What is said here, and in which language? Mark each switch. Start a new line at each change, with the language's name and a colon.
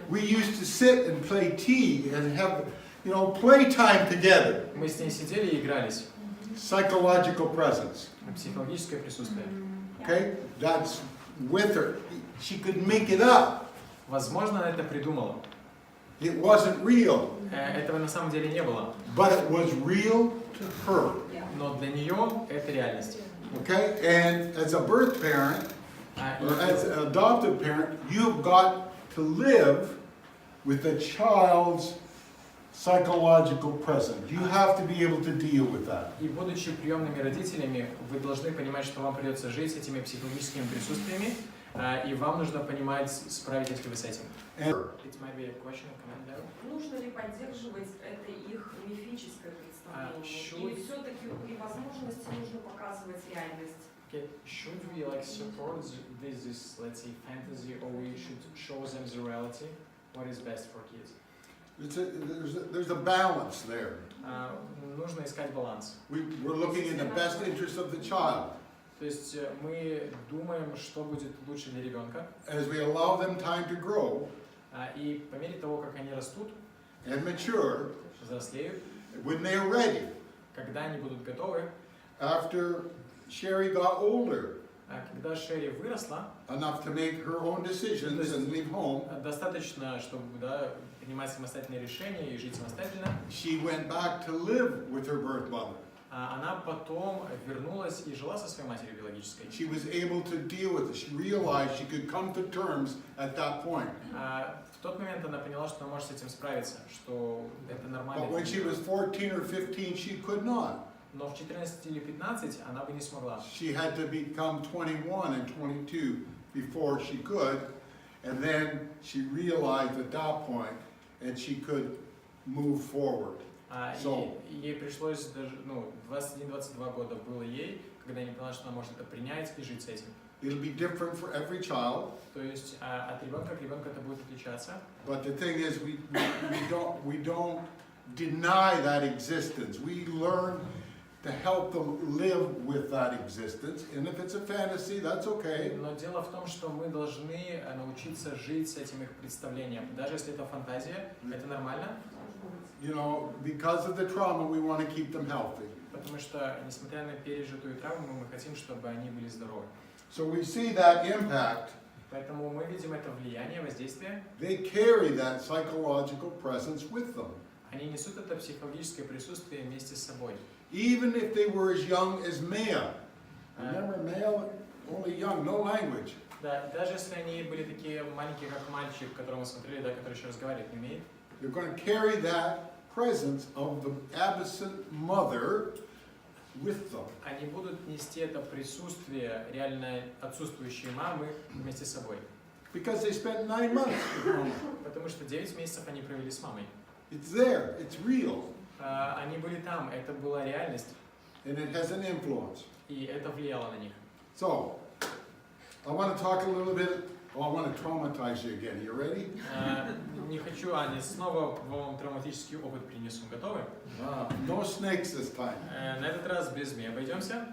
English: We used to sit and play tea and have, playtime together."
Russian: Мы с ней сидели и игрались.
English: Psychological presence.
Russian: Психологическое присутствие.
English: Okay? That's with her. She could make it up.
Russian: Возможно, она это придумала.
English: It wasn't real,
Russian: Этого на самом деле не было.
English: but it was real to her.
Russian: Но для нее это реальность.
English: Okay? And as a birth parent, or as an adoptive parent, you've got to live with the child's psychological presence. You have to be able to deal with that.
Russian: И будучи приемными родителями, вы должны понимать, что вам придется жить с этими психологическими присутствиями, и вам нужно понимать, справитесь ли вы с этим.
English: It might be a question or comment there.
Russian: Нужно ли поддерживать это их мифическое представление? Или все-таки при возможности нужно показывать реальность?
English: Okay, should we support this let's say fantasy, or we should show them the reality? What is best for kids? There's a balance there.
Russian: Нужно искать баланс.
English: We're looking in the best interest of the child.
Russian: То есть мы думаем, что будет лучше для ребенка.
English: As we allow them time to grow
Russian: И по мере того, как они растут,
English: and mature,
Russian: взрослеют,
English: when they're ready.
Russian: когда они будут готовы,
English: After Sherry got older
Russian: когда Шерри выросла,
English: enough to make her own decisions and leave home,
Russian: достаточно, чтобы принимать самостоятельные решения и жить самостоятельно,
English: she went back to live with her birth mother.
Russian: она потом вернулась и жила со своей матерью биологической.
English: She was able to deal with it. She realized she could come to terms at that point.
Russian: В тот момент она поняла, что она может с этим справиться, что это нормально.
English: But when she was 14 or 15, she could not.
Russian: Но в 14 или 15 она бы не смогла.
English: She had to become 21 and 22 before she could, and then she realized at that point, and she could move forward. So,
Russian: Ей пришлось даже, 21-22 года было ей, когда она поняла, что она может это принять и жить с этим.
English: it'll be different for every child.
Russian: То есть от ребенка к ребенку это будет отличаться.
English: But the thing is, we don't deny that existence. We learn to help them live with that existence. And if it's a fantasy, that's okay.
Russian: Но дело в том, что мы должны научиться жить с этим их представлением. Даже если это фантазия, это нормально.
English: Because of the trauma, we want to keep them healthy.
Russian: Потому что, несмотря на пережитую травму, мы хотим, чтобы они были здоровы.
English: So we see that impact.
Russian: Поэтому мы видим это влияние, воздействие.
English: They carry that psychological presence with them.
Russian: Они несут это психологическое присутствие вместе с собой.
English: Even if they were as young as male. Remember, male, only young, no language.
Russian: Да, даже если они были такие маленькие, как мальчик, которого мы смотрели, который еще разговаривать не умеет.
English: They're going to carry that presence of the absent mother with them.
Russian: Они будут нести это присутствие реально отсутствующей мамы вместе с собой.
English: Because they spent 9 months with mama.
Russian: Потому что 9 месяцев они провели с мамой.
English: It's there, it's real,
Russian: Они были там, это была реальность,
English: and it has an influence.
Russian: и это влияло на них.
English: So, I want to talk a little bit, I want to traumatize you again. You ready?
Russian: Не хочу, не снова вам травматический опыт принесу. Готовы?
English: No snakes this time.
Russian: На этот раз без змей обойдемся.